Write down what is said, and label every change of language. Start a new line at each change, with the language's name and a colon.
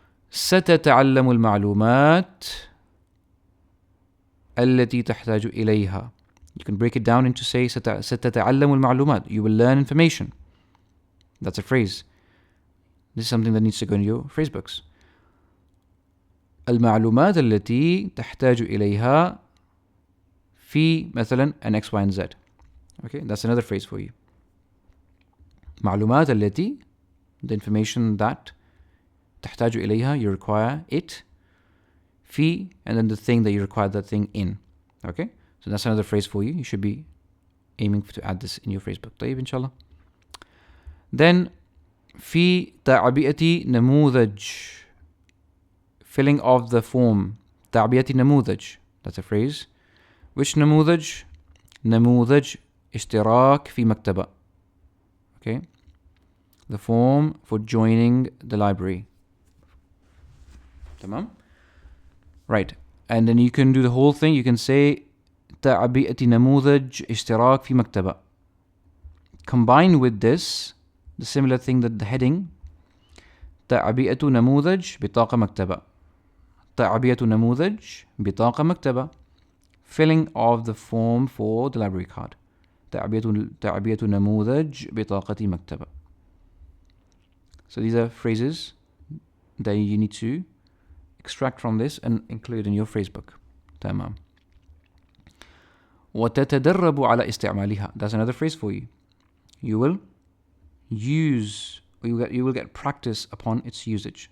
Arabic: ستتعلم المعلومات التي تحتاج إليها.
English: You can break it down into say
Arabic: ستتعلم المعلومات.
English: You will learn information. That's a phrase. This is something that needs to go in your phrase books.
Arabic: المعلومات التي تحتاج إليها في مثلا
English: an X, Y, and Z. Okay, that's another phrase for you.
Arabic: معلومات التي,
English: the information that
Arabic: تحتاج إليها,
English: you require it. في, and then the thing that you require that thing in. Okay? So that's another phrase for you. You should be aiming to add this in your phrase book. طيب, inshallah. Then,
Arabic: في تعبئة نموذج.
English: Filling of the form. تعبئة نموذج. That's a phrase. Which نموذج?
Arabic: نموذج اشتراك في مكتبة. Okay?
English: The form for joining the library.
Arabic: تمام?
English: Right. And then you can do the whole thing. You can say
Arabic: تعبئة نموذج اشتراك في مكتبة.
English: Combine with this, the similar thing that the heading.
Arabic: تعبئة نموذج بطاقة مكتبة. تعبئة نموذج بطاقة مكتبة.
English: Filling of the form for the library card.
Arabic: تعبئة نموذج بطاقة مكتبة.
English: So these are phrases that you need to extract from this and include in your phrase book.
Arabic: تمام. وتتدرب على استعمالها.
English: That's another phrase for you. You will get practice upon its usage.